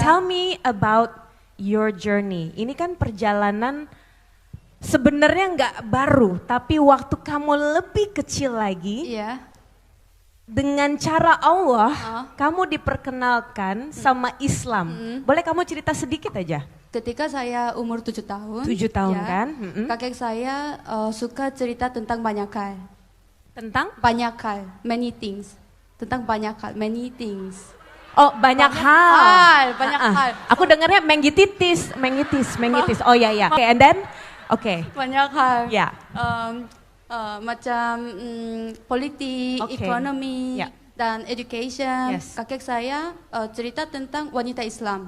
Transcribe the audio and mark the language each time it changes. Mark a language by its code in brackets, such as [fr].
[en] tell me about your journey. [id] Ini kan perjalanan sebenarnya nggak baru, tapi waktu kamu lebih kecil lagi, Iya. dengan cara Allah, Oh. kamu diperkenalkan sama Islam. Boleh kamu cerita sedikit aja? Ketika saya umur 7 tahun. 7 tahun ya, kan? Kakek saya suka cerita tentang banyak hal. Tentang? Banyak hal, [en] many things. [id] Tentang banyak hal, [en] many things. [id] Oh banyak hal. Banyak Ah, ah. hal. Aku dengarnya mengitis. Oh ya. Oke, [en] and then? [id] Oke. Banyak hal. Ya. Macam politik, Oke. ekonomi, Ya. dan education. [en] Yes. [id] Kakek saya cerita tentang wanita Islam.